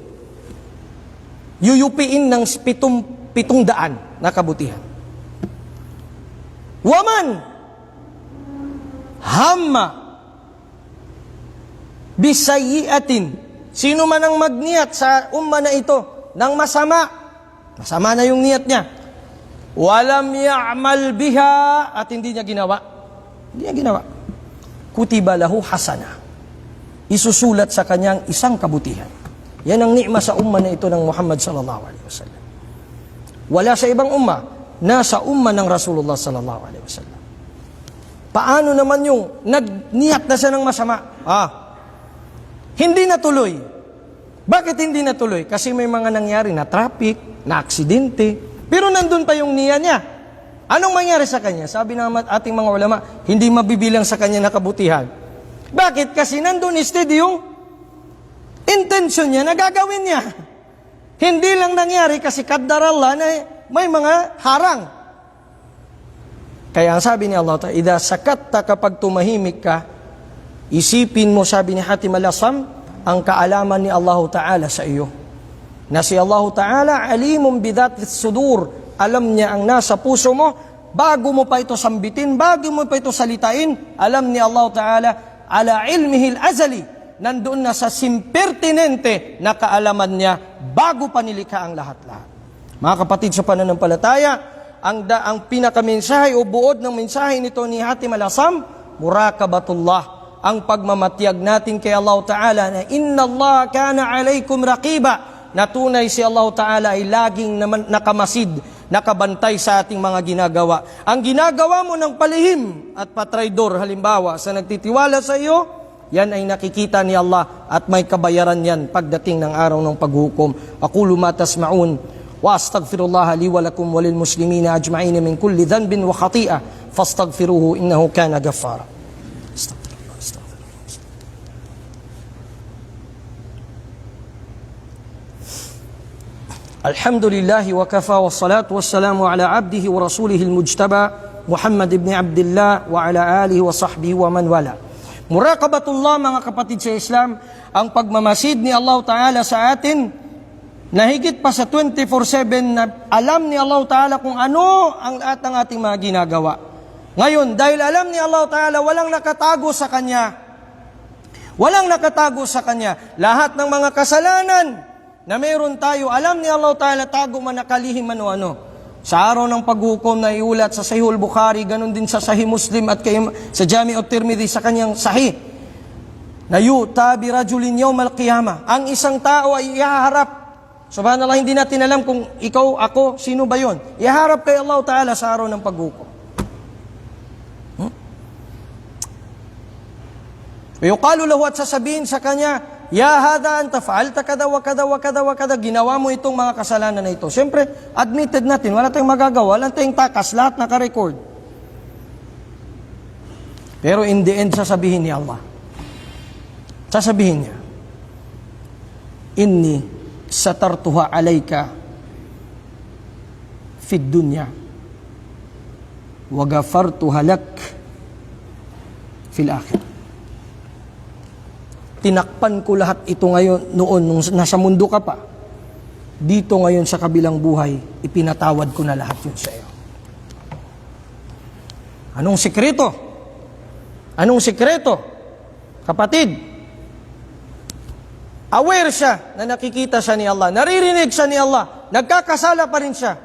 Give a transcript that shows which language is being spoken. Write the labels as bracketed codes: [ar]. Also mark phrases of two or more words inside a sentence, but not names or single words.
[tl] Yuyupiin ng 700 na kabutihan. [ar] ومن هم بسيئة, [tl] sino man ang magniyat sa umma na ito ng masama, masama na yung niyat niya, [ar] ولم يعمل بها, [tl] at hindi niya ginawa, [ar] كتبت له حسنة, [tl] isusulat sa kanyang 1 kabutihan. Yan ang ni'ma sa umma na ito ng Muhammad [ar] صلى الله عليه وسلم. [tl] Wala sa ibang umma, nasa umma ng Rasulullah [ar] صلى الله عليه وسلم. [tl] Paano naman yung nagniyat na siya ng masama? Hindi natuloy. Bakit hindi natuloy? Kasi may mga nangyari na traffic, na aksidente, pero nandun pa yung niya niya. Anong mangyari sa kanya? Sabi ng ating mga ulama, hindi mabibilang sa kanya na kabutihan. Bakit? Kasi nandun steady yung intention niya na gagawin niya. Hindi lang nangyari kasi [ar] قدر الله [tl] na may mga harang. Kaya ang sabi ni Allah Ta'ala, [ar] إذا سكتّ, [tl] kapag tumahimik ka, isipin mo, sabi ni Hatim al-Asam, ang kaalaman ni Allah Ta'ala sa iyo. Na si Allah Ta'ala, [ar] عليم بذات الصدور, [tl] alam niya ang nasa puso mo, bago mo pa ito sambitin, bago mo pa ito salitain, alam ni Allah Ta'ala, [ar] على علمه الأزلي, [tl] nandoon na sa simpertinente na kaalaman niya, bago pa nilikha ang lahat-lahat. Mga kapatid sa pananampalataya, ang pinakamensahe o buod ng mensahe nito ni Hatim al-Asam, murakabatullah, ang pagmamatyag natin kay Allah Ta'ala na [ar] إن الله كان عليكم رقيبا, [tl] na tunay si Allah Ta'ala ay laging nakamasid, nakabantay sa ating mga ginagawa. Ang ginagawa mo ng palihim at patraydor, halimbawa sa nagtitiwala sa iyo, yan ay nakikita ni Allah at may kabayaran yan pagdating ng araw ng paghukom. [ar] أقول ما تسمعون وأستغفر الله لي ولكم وللمسلمين أجمعين من كل ذنب وخطيئة فاستغفروه إنه كان غفارا. الحمد لله وكفى والصلاة والسلام على عبده ورسوله المجتبى محمد بن عبد الله وعلى آله وصحبه ومن والى. [tl] Muraqabatullah, mga kapatid sa Islam, ang pagmamasid ni Allah Ta'ala sa atin, na higit pa sa 24/7 na alam ni Allah Ta'ala kung ano ang lahat ng ating mga ginagawa. Ngayon, dahil alam ni Allah Ta'ala, walang nakatago sa Kanya. Walang nakatago sa Kanya. Lahat ng mga kasalanan na mayroon tayo, alam ni Allah Ta'ala, tago man, nakalihim man o ano. Sa araw ng paghukom na iulat sa Sahih al-Bukhari, ganun din sa Sahih Muslim at sa Jami' at-Tirmidhi sa kanyang Sahih, na [ar] يؤتى برجل يوم القيامة, [tl] ang isang tao ay ihaharap. Subhanallah, hindi natin alam kung ikaw, ako, sino ba yon. Ihaharap kay Allah Ta'ala sa araw ng paghukom. [ar] يقال له, [tl] at sasabihin sa kanya, [ar] يا هذا أنت فعلت كذا وكذا وكذا وكذا wa kada wa kada, [tl] ginawa mo itong mga kasalanan na ito. Siyempre, admitted natin, wala tayong magagawa, wala tayong takas, lahat naka-record. [en] Pero in the end, [tl] sasabihin ni Allah, sasabihin niya, [ar] إني سترتها عليك في الدنيا وغفرتها لك في الآخرة. [tl] Tinakpan ko lahat ito ngayon, noon, nung nasa mundo ka pa. Dito ngayon sa kabilang buhay, ipinatawad ko na lahat yun sa iyo. Anong sikreto? Anong sikreto? Kapatid, aware siya na nakikita siya ni Allah, naririnig siya ni Allah, nagkakasala pa rin siya.